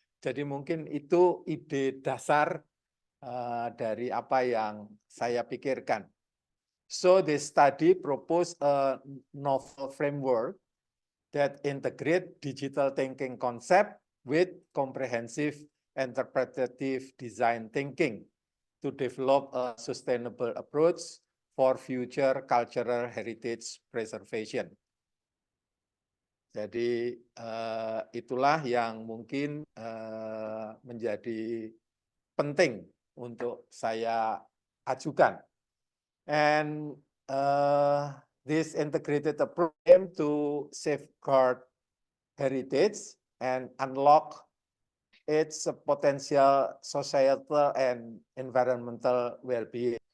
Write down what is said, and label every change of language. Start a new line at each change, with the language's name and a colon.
Indonesian: Jadi mungkin itu ide dasar dari apa yang saya pikirkan.
English: So this study proposed a novel framework that integrate digital thinking concept with comprehensive interpretative design thinking to develop a sustainable approach for future cultural heritage preservation.
Indonesian: Jadi itulah yang mungkin menjadi penting untuk saya ajukan.
English: And this integrated approach aim to safeguard heritage and unlock its potential societal and environmental well-being.